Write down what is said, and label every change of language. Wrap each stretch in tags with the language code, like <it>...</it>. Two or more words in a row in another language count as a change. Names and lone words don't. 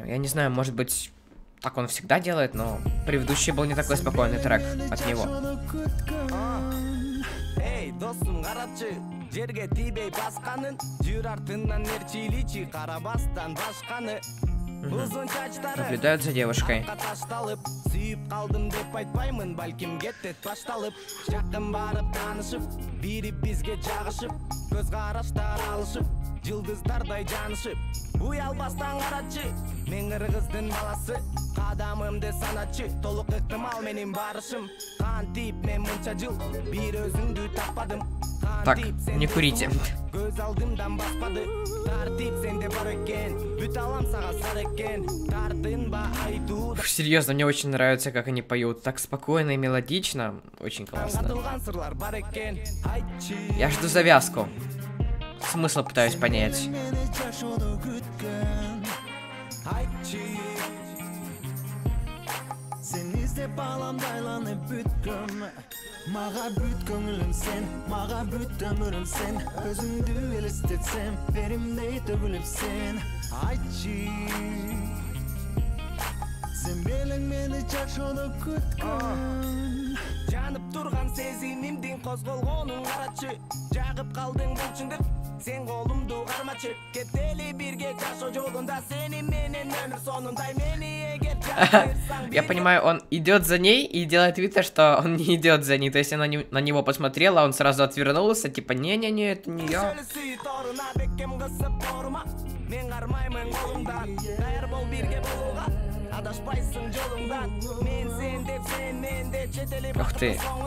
<ru>Я не знаю, может быть, так он всегда делает, но предыдущий был не такой спокойный трек от него. Наблюдают за девушкой.</ru> <ky>Жылдыздардай жанышып, уялбастан карачы, мен кыргыздын баласы, кадамымды саначы, толук ыктымал менин барышым, кантип мен мынча жыл, бир өзүңдү таппадым.</ky> <ru>Так, не курите.</ru> <ky>Көз алдымдан баспады, тартип сенде бар экен, бүт алам сага сар экен, тартынба айтуу.</ky> <ru>Серьезно, мне очень нравится, как они поют, так спокойно и мелодично, очень классно. Я жду завязку. Смысл пытаюсь понять.</ru> <ky>Мага бүт көңүлүм сен, мага бүт өмүрүм сен, өзүңдү элестетсем, беримдей төгүлүп сен, айтчы. Сен белең мени жашоодо күткөн. Жанып турган сезимимдин козголгонун карачы, жагып калдың булчуңдук, сен колумду кармачы, кетели бирге жашоо жолунда, сени менен өмүр сонундай мени эгер.</ky> <ru>Я понимаю, он идет за ней и делает вид, что он не идет за ней. То есть она на него посмотрела, он сразу отвернулся, типа, не-не-не, это не я. Ух ты.</ru>